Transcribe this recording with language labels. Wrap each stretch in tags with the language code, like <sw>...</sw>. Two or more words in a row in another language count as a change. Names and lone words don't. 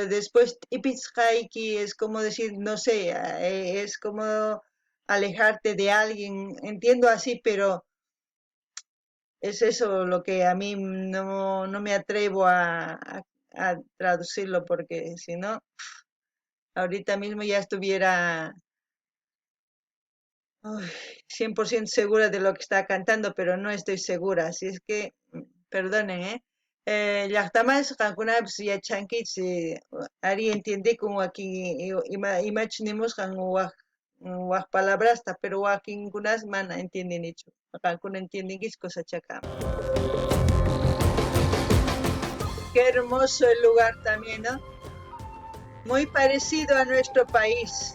<es>después Ipizhaiki es como decir, no sé, es como alejarte de alguien, entiendo así, pero es eso lo que a mí no me atrevo a traducirlo, porque si no, ahorita mismo ya estuviera 100% segura de lo que está cantando, pero no estoy segura, así es que perdonen, ¿eh?</es> <qu>Llaqtamas qankunapas yachankichis ari</qu> <es>entiende como aquí</es> <qu>imachinimusqan waq palabrasta, pero wakinkunas mana entiendenichu. Qankuna entiendenkichis cosa chakama.</qu> <es>Qué hermoso el lugar también, ¿no? Muy parecido a nuestro país.</es>